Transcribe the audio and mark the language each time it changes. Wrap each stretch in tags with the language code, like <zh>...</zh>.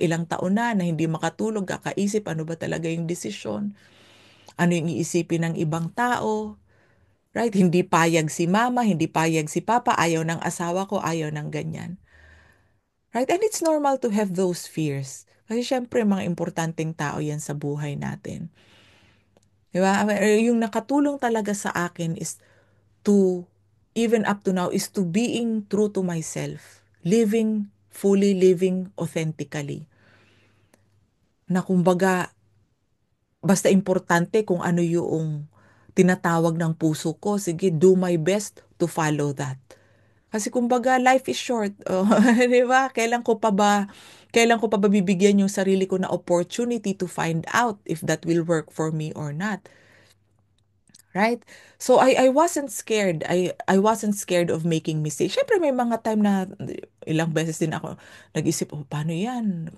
<tl>Ilang taon na hindi makatulog, kakaisip ano ba talaga yung desisyon? Ano yung iisipin ng ibang tao?</tl> <en>Right?</en> <tl>Hindi payag si mama, hindi payag si papa, ayaw ng asawa ko, ayaw ng ganyan.</tl> <en>Right? And it's normal to have those fears.</en> <tl>Kasi syempre, mga importanteng tao yan sa buhay natin. Di ba? Yung nakatulong talaga sa akin</tl> <en>is to, even up to now, is to being true to myself. Living authentically.</en> <tl>Na kumbaga, basta importante kung ano yung tinatawag ng puso ko, sige,</tl> <en>do my best to follow that.</en> <tl>Kasi kumbaga,</tl> <en>life is short.</en> <tl>Oh, 'di ba? Kailan ko pa ba bibigyan yung sarili ko na</tl> <en>opportunity to find out if that will work for me or not? Right? So I wasn't scared. I wasn't scared of making mistakes.</en> <tl>Syempre may mga time na ilang beses din ako nag-isip, oh, paano 'yan?</tl>